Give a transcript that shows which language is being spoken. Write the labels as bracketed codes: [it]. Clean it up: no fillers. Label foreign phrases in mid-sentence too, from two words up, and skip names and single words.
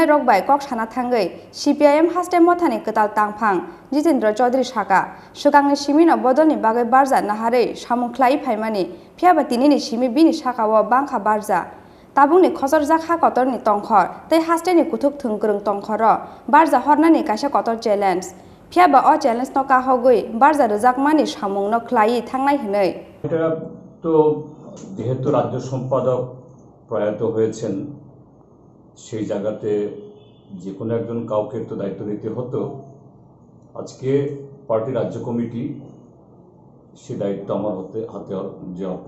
[trp] rokbai kok sana thangai CPIM Haste mothani ketal Tangphang Jitendra Chowdhury saka sugangni simino bodoni bagai barja nahare samungklai phaimani phiaba tinini simi bini sakawo bangkha barja tabungni khosarjak ha kotorni tongkhor tei Haste ni kuthuk thungkrung tongkhoro barja hornani kaisa kotor challenge phiaba o challenge no kahogoi barja rjakmani samungno khlai thangnai hinai [bn] এটা তো যেহেতু রাজ্য সম্পাদক প্রয়াত হয়েছেন সেই জায়গাতে যে কোনো একজন কাউকে তো দায়িত্ব দিতে হতো আজকে পার্টি রাজ্য কমিটি সেই দায়িত্ব আমার হাতে যে অর্পণ